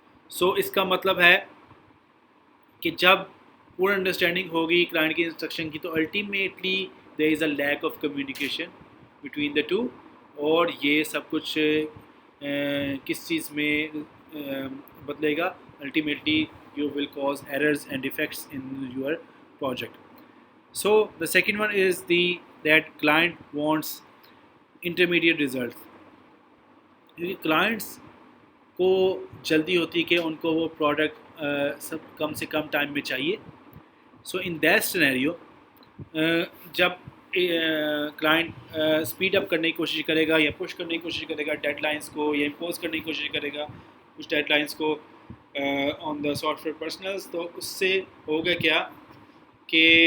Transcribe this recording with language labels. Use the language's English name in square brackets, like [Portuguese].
[Urdu] سو اس کا مطلب ہے کہ جب پور انڈرسٹینڈنگ ہوگی کلائنٹ کی انسٹرکشن کی تو ultimately [English] there is a lack of communication between the two, [Urdu] اور یہ سب کچھ کس چیز میں بدلے گا, ultimately [English] You will cause errors and defects in your project. So the second one is that client wants intermediate results. [Urdu] کیونکہ کلائنٹس کو جلدی ہوتی کہ ان کو وہ پروڈکٹ سب کم سے کم ٹائم میں چاہیے. سو ان دیٹ سینیریو جب کلائنٹ اسپیڈ اپ کرنے کی کوشش کرے گا یا پش کرنے کی کوشش کرے گا ڈیڈ لائنس کو یا امپوز کرنے کی کوشش کرے گا کچھ ڈیڈ لائنس کو آن دا سافٹ ویئر پرسنلز, تو اس سے ہوگا کیا کہ